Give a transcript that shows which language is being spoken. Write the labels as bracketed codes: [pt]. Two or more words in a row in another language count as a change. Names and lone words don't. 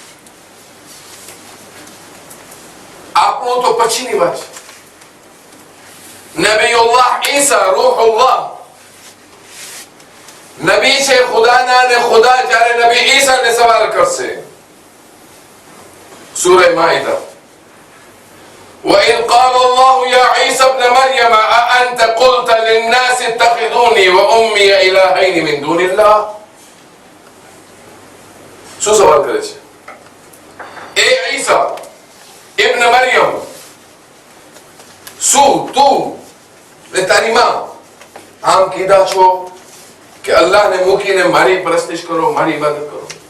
[gu] આપણું તો પછીની વાત છે. નબીઉલ્લાહ ઈસા રૂહુલ્લાહ નબી છે ખુદાના, ને ખુદા જ્યારે નબી ઈસાને સવાલ કરશે, સૂરે માઇદા, [ar] وَإِذْ قَالَ اللَّهُ يَا عِيسَى ابْنَ مَرْيَمَ أَأَنْتَ قُلْتَ لِلنَّاسِ اتَّخِذُونِي وَأُمِّيَ إِلَٰهَيْنِ مِن دُونِ اللَّهِ [gu] શું સવાલ કરે છે? એ ઈસા ઇબ્ન મરિયમ, શું તું ને તારી માં આમ કીધા છો કે અલ્લાહને મૂકીને મારી પરસ્તિશ કરો, મારી ઇબાદત કરો?